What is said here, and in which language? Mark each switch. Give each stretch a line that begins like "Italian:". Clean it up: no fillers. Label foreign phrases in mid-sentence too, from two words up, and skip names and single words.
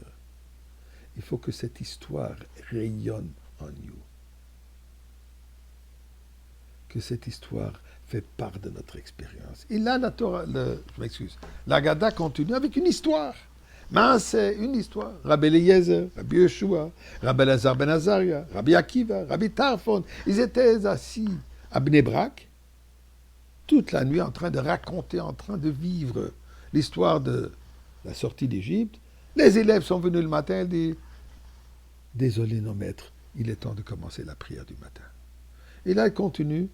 French: Il faut que cette histoire rayonne en nous. Que cette histoire fait part de notre expérience. Et là, l'Agada continue avec une histoire. Mais c'est une histoire. Rabbi Eliezer, Rabbi Yeshua, Rabbi Elazar ben Azaria, Rabbi Akiva, Rabbi Tarfon, ils étaient assis à Bnei Brak toute la nuit en train de raconter, en train de vivre l'histoire de la sortie d'Égypte. Les élèves sont venus le matin et disent « Désolé, nos maîtres, il est temps de commencer la prière du matin. » Et là, il continue.